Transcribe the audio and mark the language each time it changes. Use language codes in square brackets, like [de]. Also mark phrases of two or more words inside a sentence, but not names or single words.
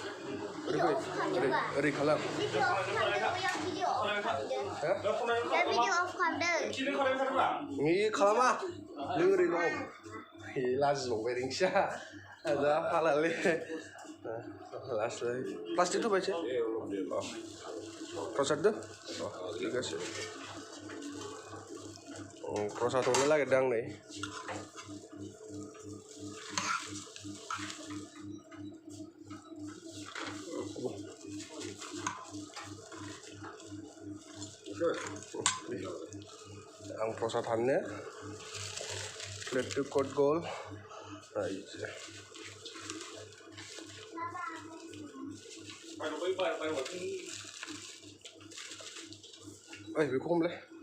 [trp] ओरै खालाम नि खालामा नों ओरै दं लाजिबावबाय रिंखिया दा फालालै लास्टलाय प्लास्टिक होबायसो प्रसाद दो [bn] ঠিক আছে [trp] प्रसाद हरनो नागिरदों आं नै आं प्रसाद हाननो प्लेटखौ कट गल बेखौ हमलाय